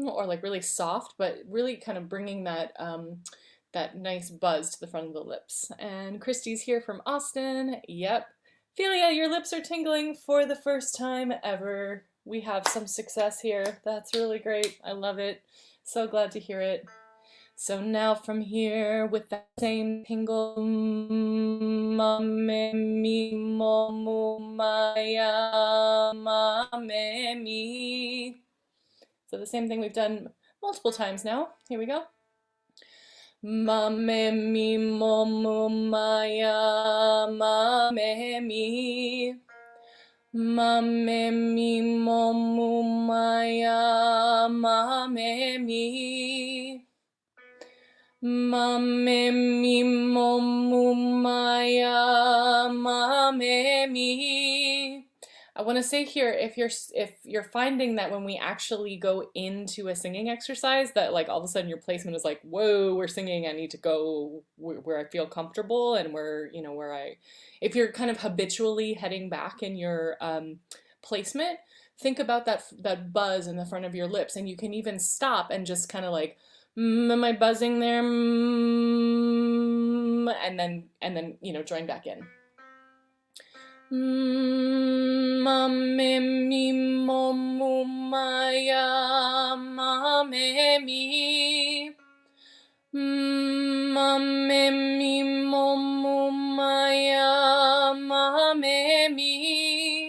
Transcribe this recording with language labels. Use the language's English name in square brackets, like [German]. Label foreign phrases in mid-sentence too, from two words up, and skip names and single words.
[English] or like really soft, but really kind of bringing that that nice buzz to the front of the lips. And Christy's here from Austin. Yep. Philia, your lips are tingling for the first time ever. We have some success here. That's really great. I love it. So glad to hear it. So now from here with that same tingle, ma me mi mo mu maya ma me mi. So the same thing we've done multiple times now. Here we go. Ma me mi mo mu maya ma me mi. Ma me mi mo mu maya ma me mi. Ma me mi mo mu maya ma me mi. I want to say here, if you're finding that when we actually go into a singing exercise, that like all of a sudden your placement is like, whoa, we're singing, I need to go where I feel comfortable and where, you know, if you're kind of habitually heading back in your placement, think about that buzz in the front of your lips, and you can even stop and just kind of like, am I buzzing there? And then you know, join back in. Ma me mi mo mu maya ma me mi. Ma me mi mo mu maya ma me mi.